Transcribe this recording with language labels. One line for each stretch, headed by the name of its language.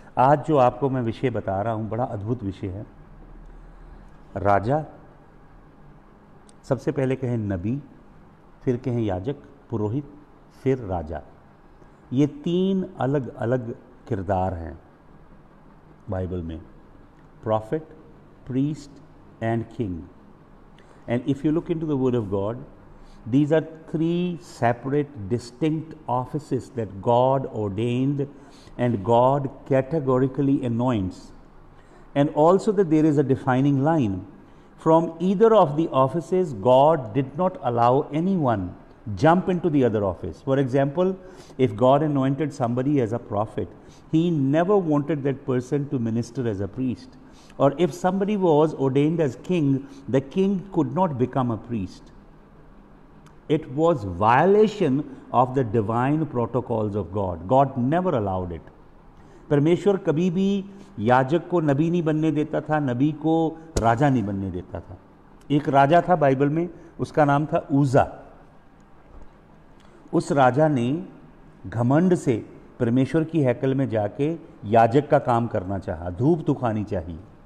Hindi: आज जो आपको मैं विषय बता रहा हूं, बड़ा अद्भुत विषय है। राजा, सबसे पहले कहें नबी, फिर कहें याजक, पुरोहित, फिर राजा। ये 3 अलग अलग किरदार हैं बाइबल में,
English: Prophet, priest and king. And if you look into the word of God, these are 3 separate distinct offices that God ordained and God categorically anoints, and also that there is a defining line. From either of the offices, God did not allow anyone jump into the other office. For example, if God anointed somebody as a prophet, he never wanted that person to minister as a priest. Or if somebody was ordained as king, the king could not become a priest. It was violation of the divine protocols of God. God never allowed it.
Hindi: परमेश्वर कभी भी याजक को नबी नहीं बनने देता था, नबी को राजा नहीं बनने देता था। एक राजा था बाइबल में, उसका नाम था उज्जा। उस राजा ने घमंड से परमेश्वर की हैकल में जाके याजक का काम करना चाहा, धूप दुखानी चाहिए।